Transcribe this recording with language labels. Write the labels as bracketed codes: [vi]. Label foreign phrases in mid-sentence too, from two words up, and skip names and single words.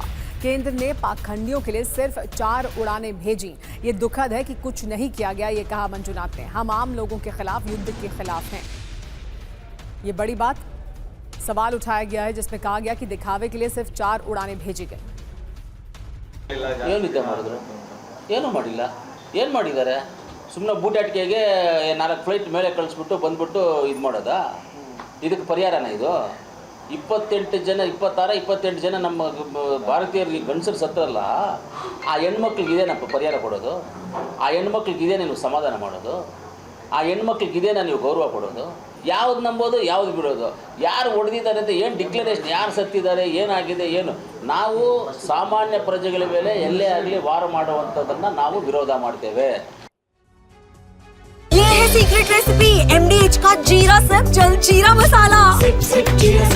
[hi] केंद्र ने पाखंडियों के लिए सिर्फ 4 उड़ानें भेजी। ये दुखद है कि कुछ नहीं किया गया, ये कहा मंजुनाथ ने। हम आम लोगों के खिलाफ, युद्ध के खिलाफ हैं। ये बड़ी बात, सवाल उठाया गया है जिसमें कहा गया कि दिखावे के लिए सिर्फ 4 उड़ानें भेजी गई। [kn] ಏನಿದೆ ಮಾಡಿದ್ರು, ಏನೂ ಮಾಡಿಲ್ಲ। ಏನು ಮಾಡಿದ್ದಾರೆ? ಸುಮ್ಮನೆ ಬೂಟಾಟಿಕೆಗೆ 4 ಫ್ಲೈಟ್ ಮೇಲೆ ಕಳಿಸ್ಬಿಟ್ಟು ಬಂದ್ಬಿಟ್ಟು ಇದು ಮಾಡೋದಾ? ಇದಕ್ಕೆ ಪರಿಹಾರನ ಇದು? 28 ಜನ 27 ಜನ ನಮ್ಮ ಭಾರತೀಯರಿಗೆ ಗಂಡಸರು ಸತ್ತರಲ್ಲ, ಆ ಹೆಣ್ಮಕ್ಳಿಗೆ ಇದೇನಪ್ಪ ಪರಿಹಾರ ಕೊಡೋದು? ಆ ಹೆಣ್ಮಕ್ಳಿಗೆ ಇದೇನೇ ನೀವು ಸಮಾಧಾನ ಮಾಡೋದು? ಆ ಹೆಣ್ಮಕ್ಳಿಗೆ ಇದೇನ ನೀವು ಗೌರವ ಕೊಡೋದು? ಯಾವ್ದು ನಂಬೋದು, ಯಾವ್ದು ಬಿಡೋದು? ಯಾರು ಹೊಡೆದಿದ್ದಾರೆ ಅಂತ ಏನು ಡಿಕ್ಲರೇಷನ್, ಯಾರು ಸತ್ತಿದ್ದಾರೆ, ಏನಾಗಿದೆ, ಏನು? ನಾವು ಸಾಮಾನ್ಯ ಪ್ರಜೆಗಳ ಮೇಲೆ ಎಲ್ಲೇ ಆಗಲಿ ವಾರ ಮಾಡುವಂಥದ್ದನ್ನು ನಾವು ವಿರೋಧ ಮಾಡ್ತೇವೆ। [hi] ये है सीक्रेट रेसिपी MDH का जीरा सिप जलजीरा मसाला। सिप सिप जीरा